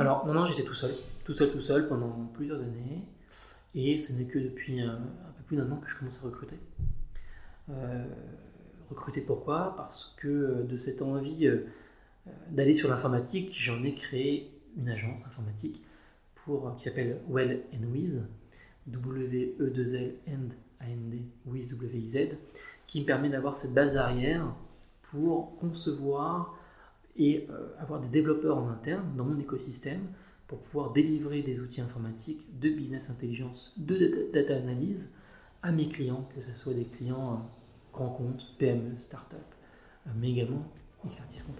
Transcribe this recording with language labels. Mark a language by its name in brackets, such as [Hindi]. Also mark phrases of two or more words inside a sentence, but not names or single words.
[French] Alors non, j'étais tout seul pendant plusieurs années. Et ce n'est que depuis un peu plus d'un an que je commence à recruter. Recruter pourquoi ? Parce que de cette envie d'aller sur l'informatique, j'en ai créé une agence informatique qui s'appelle Well & Wiz, W-E-2-L-and-A-N-D, Wiz, W-I-Z, qui me permet d'avoir cette base arrière pour concevoir et avoir des développeurs en interne dans mon écosystème pour pouvoir délivrer des outils informatiques de [English] business intelligence, [French] de data analyse à mes clients, que ce soit des clients grands comptes, PME, start-up, mais également expertise comptable.